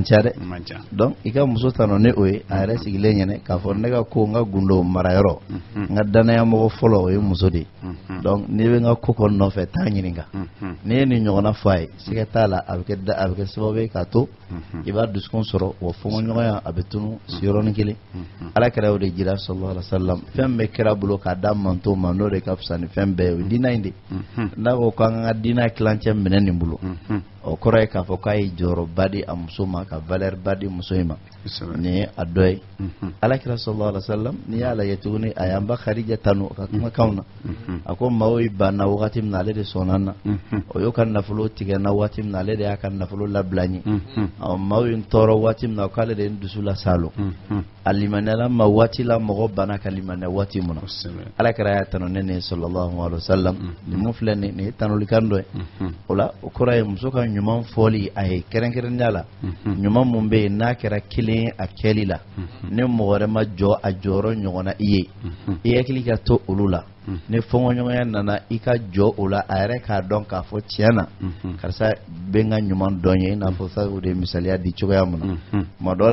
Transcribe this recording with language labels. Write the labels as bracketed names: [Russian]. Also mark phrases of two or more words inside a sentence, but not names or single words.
[Bambara] ca dɛ donc i ka muso tanu ni o ye a yɛrɛ sigilen ɲɛnɛ k'a fɔ ne ka ko n ka gundo marayɔrɔ n ka danaya mɔgɔ fɔlɔ o ye muso de donc n'i bɛ n ka ko kɔni nɔfɛ taa ɲininka n'i ye nin ɲɔgɔnna fɔ a ye siga t'a la a bɛ kɛ sababu ye k'a to i b'a dusukun sɔrɔ wa fɔɲɔgɔnya a bɛ tunu siyɔrɔnin kelen alakira y'o de jira [Arabic] صلى الله عليه وسلم [Bambara] fɛn bɛɛ kɛra bolo k'a da manto ma n'o de ka fisa ni fɛn bɛɛ ye o ye diina in de n'a ko k'an ka diina kilancɛ minɛ nin bolo o kɔrɔ ye k'a fɔ k'a ye jɔyɔrɔba di a muso ma ka valeur ba di muso in ma nin ye a dɔ ye alakira [Arabic] صلى الله عليه وسلم [Bambara] n'i y'a lajɛ tuguni a y'an ba Khadija tanu ka kumakanw na a ko maaw ye banna wagati min na ale de sɔnna na o y'o ka nafolo tigɛ na waati min na ale de y'a ka nafolo labila ɲɛ maaw ye tɔɔrɔ waati min na k'ale de ye dusu la salo a limaniyala ma waati la mɔgɔ banna ka limaniya waati min na alakira y'a tanu ne ni [Arabic] صلى الله عليه وسلم [Bambara] nin mun filɛ nin ye tanulikan dɔ ye o la o kɔrɔ ye muso ka ɲuman fɔli a ye kɛrɛnkɛrɛnnenya la ɲuman mun bɛ yen n'a kɛra kelen ye a kɛli la ni mɔgɔ wɛrɛ ma jɔ a jɔyɔrɔ ɲɔgɔnna i ye i hakili ka to olu la ni fɔɲɔgɔnya nana i ka jɔ o la a yɛrɛ k'a dɔn k'a fɔ tiɲɛ na karisa bɛ n ka ɲuman dɔn ye i n'a fɔ sa o de misaliya di cogoya min na tuma dɔ